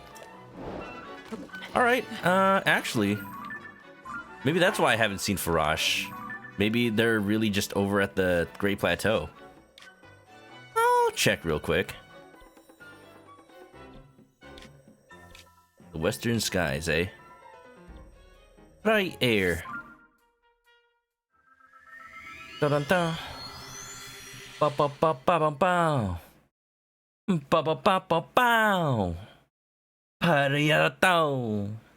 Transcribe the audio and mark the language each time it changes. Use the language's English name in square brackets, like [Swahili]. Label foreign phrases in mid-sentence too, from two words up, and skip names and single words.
[English] Alright, actually, maybe that's why I haven't seen Farash. Maybe they're really just over at the Great Plateau. I'll check real quick. The western skies, eh? Right here. Da-dun-dun. Ba-ba-ba-ba-ba-bow. Ba-ba-ba-ba-bow. Pariyataw.